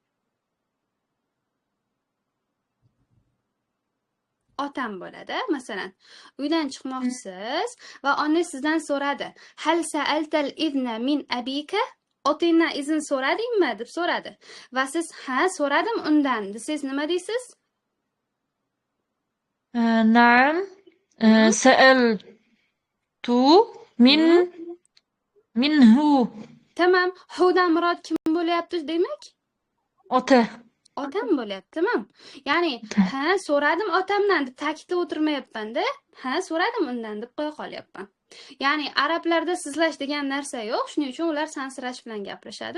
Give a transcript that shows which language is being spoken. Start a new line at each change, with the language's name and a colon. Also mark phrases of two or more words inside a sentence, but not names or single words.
Uzbek: Otam bo'ladi. Masalan, uydan chiqmoqchisiz va ona sizdan so'radi.
Arabic: هل سألت الإذن من أبيك?
Uzbek: Otangdan izn so'radingmi deb so'radi. Va siz ha, so'radim undan desangiz nima deysiz?
Arabic: نعم. سألت منه.
Uzbek: Tamam. Hudan murod kim bo'lyapti demak? Ota. Otam bo'lyapti, tamam. Ya'ni ha, so'radim otamdan deb ta'kidlab o'tirmayapman-da. Ha, so'radim undan deb qo'ya qolyapman. Ya'ni arablarda sizlash degan narsa yo'q, shuning uchun ular sansirash bilan gapirishadi.